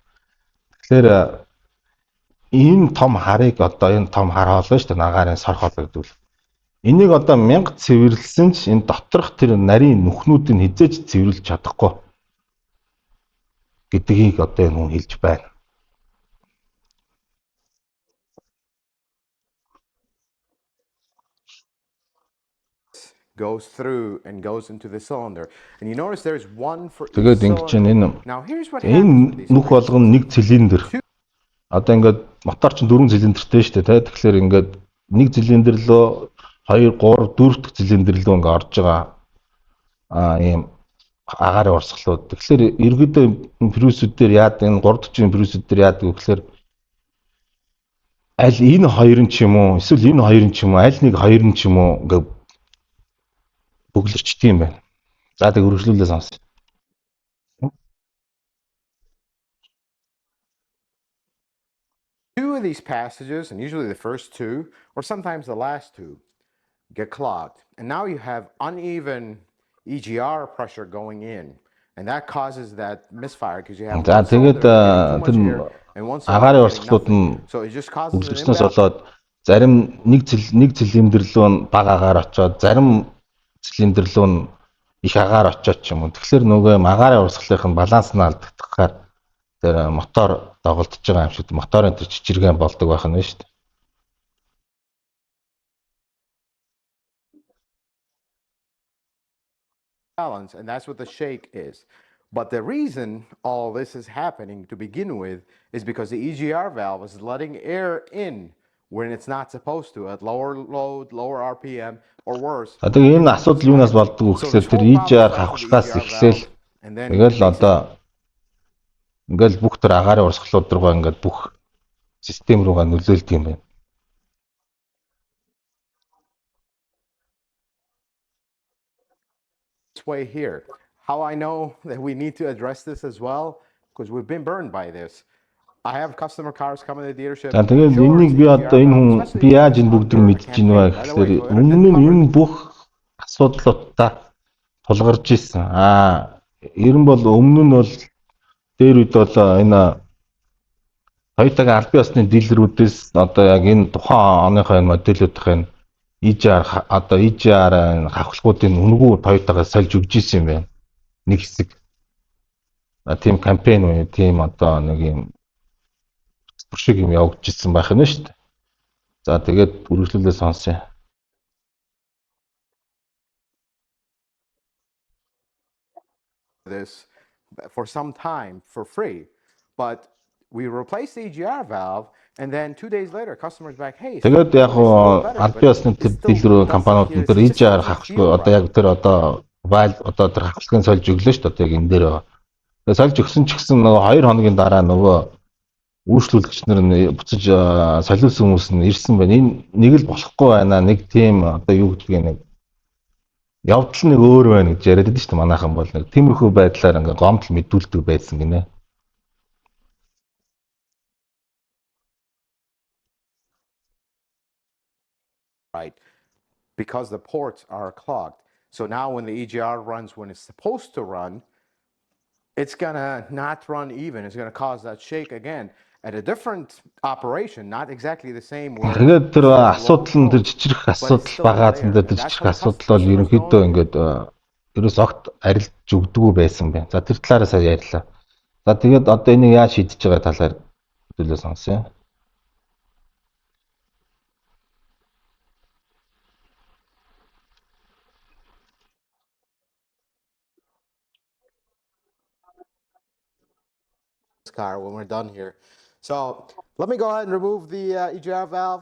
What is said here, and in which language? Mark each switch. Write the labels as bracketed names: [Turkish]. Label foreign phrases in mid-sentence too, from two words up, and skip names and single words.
[Mongolian] Тэгэхээр энэ том харыг одоо энэ том хар хоолой шүү дээ агаарын сар хоолой гэдэг үл. Энийг одоо 1000 цэвэрлсэн ч энэ доторх тэр нарийн нүхнүүдийг хизээж цэвэрлж чадахгүй гэдгийг одоо энэ хүн хэлж байна. [English] Goes through and goes into the cylinder. And you notice there's one for each [Mongolian] тэгээд ингэж [English] cylinder. [Mongolian] энэ [English] Now here's what happens. [Mongolian] нүх болгоно нэг цилиндр. Одоо ингээд мотор чинь 4 цилиндртэй шүү дээ. Тэгэхээр ингээд нэг цилиндр лөө 2 3 4 дахь цилиндр лөө ингээд орж байгаа ийм агаарын урсгалууд. Тэгэхээр ерөөдөө Prius-үүд дээр яад энэ 3 дахь Prius-үүд дээр яад гэхээр аль энэ хоёр нь ч юм уу эсвэл энэ хоёр нь ч юм уу аль нэг хоёр нь ч юм уу ингээд бөглөрчдөг юм байна. За тэг үргэлжлүүлээ сонс. [English] Two of these passages, and usually the first two, or sometimes the last two, get clogged. And now you have uneven EGR pressure going in. And that causes that misfire because you have [Mongolian] За [English] one cylinder [Mongolian] тэгээд [English] getting too [Mongolian] тэр [English] much air and one cylinder [Mongolian] агаарын [English] getting [Mongolian] урсгалууд нь [English] nothing. So it just causes an [Mongolian] үргэлжлснээс [English] imbalance. [Mongolian] болоод зарим нэг цилиндр рүү нь бага агаар очоод зарим цилиндр рүү нь их агаар очоод ч юм уу. Тэгэхээр нөгөө агаарын урсгалын баланс нь алдагдахаар тэр мотор доголдож байгаа юм шиг моторын тэр жижигхэн болдог байх нь шүү дээ. [English] Balance, and that's what the shake is. But the reason all this is happening to begin with is because the EGR valve is letting air in when it's not supposed to at lower load, lower RPM, or worse. [Mongolian] Тэгээ энэ асуудал юунаас болдог вэ гэхээр тэр EGR хавхлахаас эхлээл тэгэл одоо ингээл бүх тэр агаарын урсгалууд руугаа ингээд бүх систем руугаа нөлөөлдөг юм байна. [English] Way here. How I know that we need to address this as well, because we've been burned by this. I have customer cars coming to the dealership. [Mongolian] За тэгээд энийг би одоо энэ хүн би яаж энэ бүгдийг мэдж ийн вэ гэхээр өмнө нь энэ бүх асуудлуудтай тулгарч ирсэн. Ер нь бол өмнө нь бол дээр үед бол энэ Toyota-гийн аль бие усны дилерүүдээс одоо яг энэ тухайн оныхоо модулуудын EGR одоо EGR хавхлагуудын үнгүү Toyota-гаас сольж өгч ирсэн юм байна. Нэг хэсэг. Тийм кампайн уу, тийм одоо нэг юм шиг юм явуулж ирсэн байх нь шүү дээ. За тэгээд үргэлжлүүлээ сонсъё. [English] This for some time for free, but we replaced the EGR valve, and then 2 days later, customers back, hey. [Mongolian] Тэгээд яг аль бие усны дилер компаниуд нь тэр EGR хавхлаг одоо яг тэр одоо одоо тэр хавхлагын сольж өглөө шүү дээ. Одоо яг энэ дээр. Тэгээд сольж өгсөн ч гэсэн нөгөө 2 хоногийн дараа нөгөө үйлчлүүлэгчнэр нь буцаж солиулсан хүмүүс нь ирсэн байна. Энэ нэг л болохгүй байна. Нэг тийм одоо юу гэдгийг нэг явдал нэг өөр байна гэж яриад байдаг шүү дээ. Манайхан бол нэг тиймэрхүү байдлаар ингээ гомдол мэдүүлдэг байсан гинэ. [English] Right, because the ports are clogged. So now when the EGR runs when it's supposed to run, it's gonna not run even. It's gonna cause that shake again at a different operation, not exactly the same. [Mongolian] Тэгээд тэр асуудал нь тэр жижигх асуудал багаасан дээр тэр жижигх асуудал бол ерөнхийдөө ингээд ерөөс огт арилж өгдөггүй байсан байна. За тэр талаараа сая ярьлаа. За тэгээд одоо энийг яаж шийдэж байгаа талаар хэлээ сонсъё. [English] Car when we're done here. So let me go ahead and remove the EGR valve.